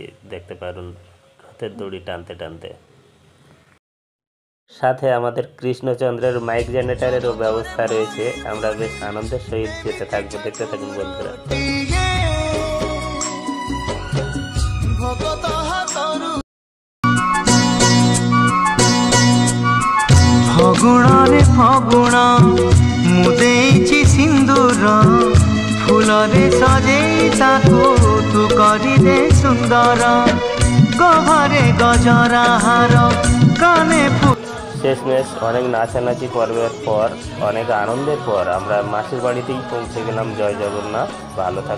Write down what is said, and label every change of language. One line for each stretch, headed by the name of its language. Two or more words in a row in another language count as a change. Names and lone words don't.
Bangla: দেখতে পারুন রথের দড়ি টানতে টানতে। সাথে আমাদের কৃষ্ণচন্দ্রের মাইক জেনারেটরেরও ব্যবস্থা রয়েছে। আমরা বেশ আনন্দের সহিত যেতে থাকবো, দেখতে থাকুন বন্ধুরা।
Odia: ଫଗୁଣରେ ଫଗୁଣ ମୁଁ ଦେଇଛି ସିନ୍ଦୁର, ଫୁଲରେ ସଜେଇ ତାକୁ ତୁ କରିଦେ ସୁନ୍ଦର,
Bangla: গহরে গজরা হার কানে। শেষমেশ অনেক নাচানাচি পর্বের পর, অনেক আনন্দের পর আমরা মাসির বাড়িতেই পৌঁছে গেলাম। জয় জগন্নাথ, ভালো থাকুন।